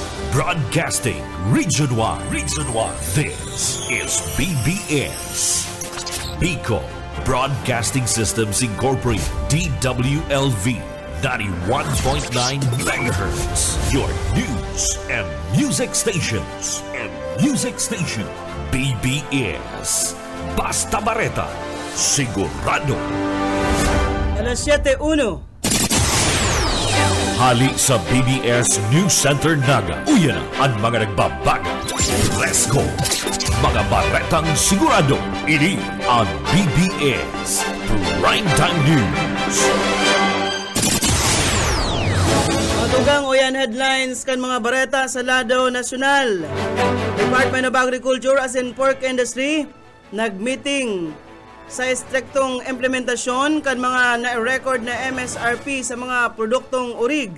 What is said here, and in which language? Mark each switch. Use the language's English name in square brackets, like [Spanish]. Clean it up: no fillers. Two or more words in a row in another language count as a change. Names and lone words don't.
[English] Broadcasting Region 1. Region 1. This is BBS. Bicol Broadcasting Systems Incorporated. DWLV. 91.9 megahertz. Your news and music stations. [Bikol] BBS. Basta Bareta. Sigurado. Alas 7:01. Hali sa BBS News Center Naga. Uyan ang mga nagbabago. [English] Let's go! [Bikol] Mga baretang sigurado. Ini ang BBS Primetime News. Matugang uyan headlines kan mga bareta sa lado nasyonal. Department of Agriculture as in Pork Industry nagmeeting sa estriktong implementasyon kan mga na-record na MSRP sa mga produktong urig.